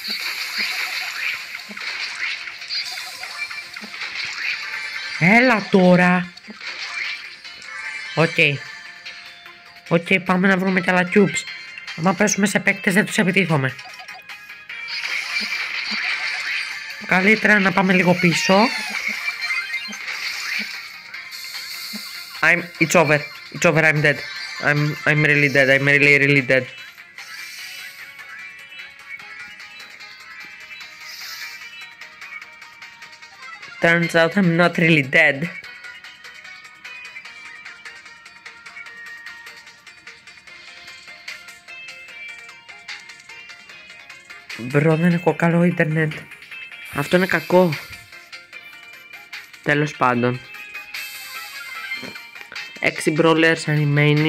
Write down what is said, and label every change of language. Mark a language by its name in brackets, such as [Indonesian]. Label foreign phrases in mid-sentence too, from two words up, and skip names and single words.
[Greek] Έλα τώρα. Οκ, πάμε να βρούμε κι άλλα cubes. Αν πέσουμε σε παίκτες δεν τους επιτίθομαι. Καλύτερα να πάμε λίγο πίσω. [English] It's over, I'm dead. I'm really dead, I'm really dead. Turns out I'm not really dead. [Greek] Μπρο, δεν έχω καλό ίντερνετ. Αυτό είναι κακό. Τέλος πάντων. [English] 6 Brawlers remaining.